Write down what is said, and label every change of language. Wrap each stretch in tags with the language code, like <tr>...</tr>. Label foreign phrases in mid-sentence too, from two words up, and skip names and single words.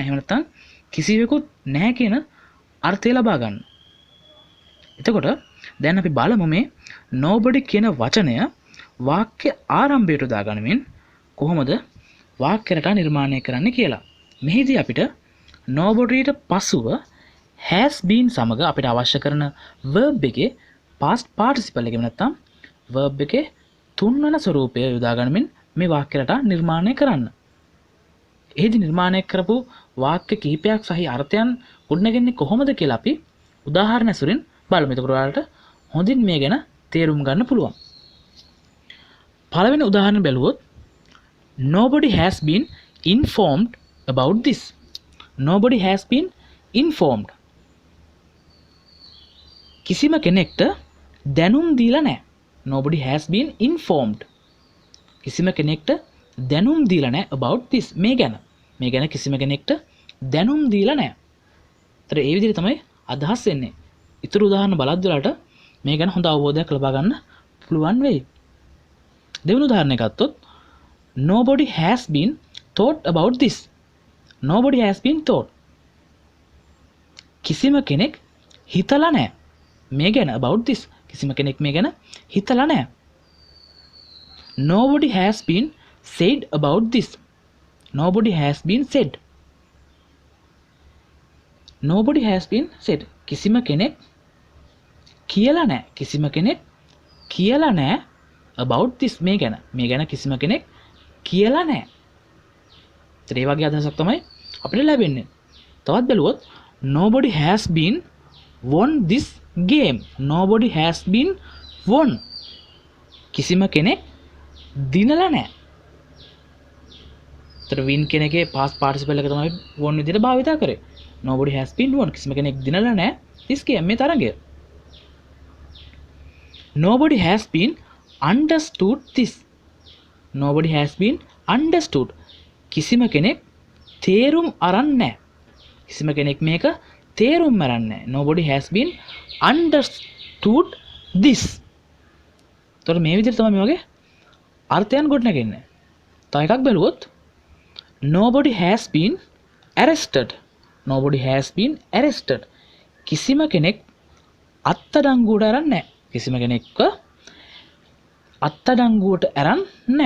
<si>එහෙම නැත්නම් කිසිවෙකුත් නැහැ කියන අර්ථය ලබා ගන්න. එතකොට දැන් අපි බලමු මේ nobody කියන වචනය වාක්‍ය ආරම්භයට දාගනිමින් කොහොමද වාක්‍ය රටා නිර්මාණය කරන්න කියලා. මෙහිදී අපිට nobodyට පසුව</si> <en>has been</en> <si>සමග අපිට අවශ්‍ය කරන verb එකේ</si> <en>past participle</en> <si>එක නැත්නම් verb එකේ තුන්වන ස්වරූපය යොදා ගනිමින් මේ වාක්‍ය රටා නිර්මාණය කරන්න. එහිදී නිර්මාණය කරපු වාක්‍ය කිහිපයක් සහි අර්ථයන් ගොඩනගන්නේ කොහොමද කියලා අපි උදාහරණ ඇසුරින් බලමු. එතකොට ඔයාලට හොඳින් මේ ගැන තේරුම් ගන්න පුළුවන්. පළවෙනි උදාහරණ බැලුවොත්</si> <en>nobody has been informed about this. Nobody has been informed.</en> <si>කිසිම කෙනෙක්ට දැනුම් දීලා නැහැ.</si> <en>Nobody has been informed.</en> <si>කිසිම කෙනෙක්ට දැනුම් දීලා නැහැ</si> <en>about this.</en> <si>මේ ගැන කිසිම කෙනෙක්ට දැනුම් දීලා නැහැ. ඒතර ඒ විදිහට තමයි අදහස් වෙන්නේ. ඊතුරු උදාහරණ බලද්දී වලට මේ ගැන හොඳ අවබෝධයක් ලබා ගන්න පුළුවන් වෙයි. දෙවෙනි උදාහරණය ගත්තොත්</si> <en>nobody has been thought about this. Nobody has been thought.</en> <si>කිසිම කෙනෙක් හිතලා නැහැ. මේ ගැන</si> <en>about this.</en> <si>කිසිම කෙනෙක් මේ ගැන හිතලා නැහැ.</si> <en>Nobody has been said about this. Nobody has been said. Nobody has been said.</en> <si>කිසිම කෙනෙක් කියලා නැහැ. කිසිම කෙනෙක් කියලා නැහැ</si> <en>about this.</en> <si>මේ ගැන කිසිම කෙනෙක් කියලා නැහැ. ඒ වගේ අදහසක් තමයි අපිට ලැබෙන්නේ. තවත් බැලුවොත්</si> <en>nobody has been won this game. Nobody has been won.</en> <si>කිසිම කෙනෙක් දිනලා නැහැ. ඒතර win කෙනකේ</si> <en>past participle</en> <si>එක තමයි won විදිහට භාවිත කරේ.</si> <en>Nobody has been won.</en> <si>කිසිම කෙනෙක් දිනලා නැහැ</si> <en>this game</en> <si>මේ තරගය.</si> <en>Nobody has been understood this. Nobody has been understood.</en> <si>කිසිම කෙනෙක් තේරුම් අරන් නැහැ. කිසිම කෙනෙක් මේක තේරුම් අරන් නැහැ.</si> <en>Nobody has been understood this.</en> <si>ඒතර මේ විදිහට තමයි මේ වගේ අර්ථයන් ගොඩනගන්නේ. තව එකක් බැලුවොත්</si> <en>nobody has been arrested. Nobody has been arrested.</en> <si>කිසිම කෙනෙක් අත්අඩංගුවට අරන් නැහැ. කිසිම කෙනෙක්ව අත්අඩංගුවට අරන් නැහැ.</si>